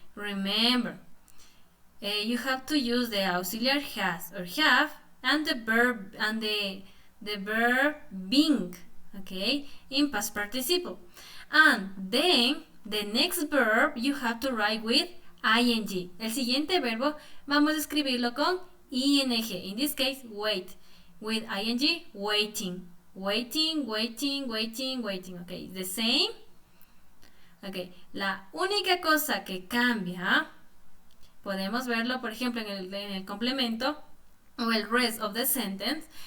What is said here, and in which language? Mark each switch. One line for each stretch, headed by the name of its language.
English: Remember, you have to use the auxiliary has or have and the verb and the verb being, okay, in past participle. And then the next verb you have to write with ing.
Spanish: El siguiente verbo vamos a escribirlo con ing.
English: In this case, wait. With ing, waiting. Waiting, waiting, waiting, waiting. Okay, the same.
Spanish: Okay, la única cosa que cambia, podemos verlo, por ejemplo, en el complemento o el
English: rest of the sentence.